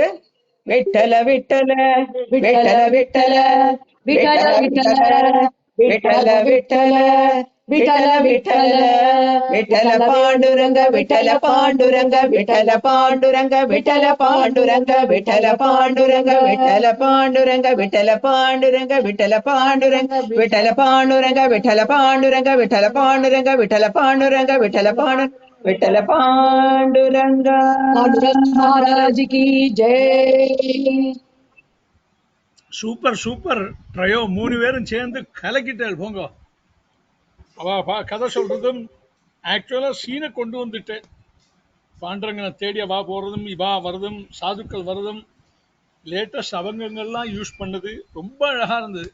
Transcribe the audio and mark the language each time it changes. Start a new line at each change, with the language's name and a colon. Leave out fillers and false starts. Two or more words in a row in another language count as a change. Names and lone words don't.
Tamil: விட்டல விட்டல விட்டல விட்டல விட்டல விட்டல விட்டல விட்டல விட்டல விட்டல பாண்டுரங்க விட்டல பாண்டுரங்க விட்டல பாண்டுரங்க விட்டல பாண்டுரங்க விட்டல பாண்டுரங்க விட்டல பாண்டுரங்க விட்டல பாண்டுரங்க விட்டல பாண்டுரங்க விட்டல பாண்டுரங்க விட்டல பாண்டுரங்க விட்டல பாண்டுரங்க விட்டல பாண்டுரங்க விட்டல பாண்டு விட்டல பாண்டுரங்க
Hindi: महाराज की जय.
Tamil: சூப்பர் சூப்பர் ட்ரையோ, 3 பேரும் சேர்ந்து கலக்கிட்டாள் போங்க. கதை சொல்றதும் ஆக்சுவலா சீனை கொண்டு வந்துட்டேன். பாண்டரங்கனை தேடிய வா போறதும் இவா வரதும் சாதுக்கள் வரதும் லேட்டஸ்ட் அவங்கங்கள்லாம் யூஸ் பண்ணது ரொம்ப அழகா இருந்தது.